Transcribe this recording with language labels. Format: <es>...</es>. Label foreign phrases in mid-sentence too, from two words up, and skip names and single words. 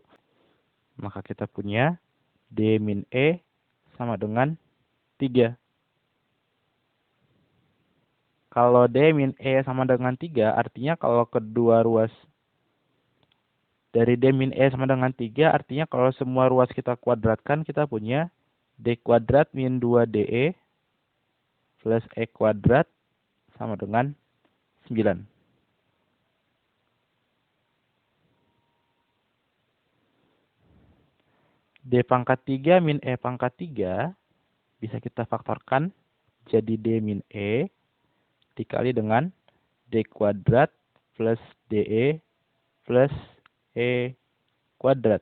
<id>Maka kita punya D min E sama dengan 3. Kalau D min E sama dengan 3, artinya kalau kedua ruas dari D min E sama dengan 3, artinya kalau semua ruas kita kuadratkan, kita punya D kuadrat min 2DE plus E kuadrat sama dengan 9. D pangkat 3 min E pangkat 3 bisa kita faktorkan jadi D min E dikali dengan D kuadrat plus DE plus E kuadrat.</id>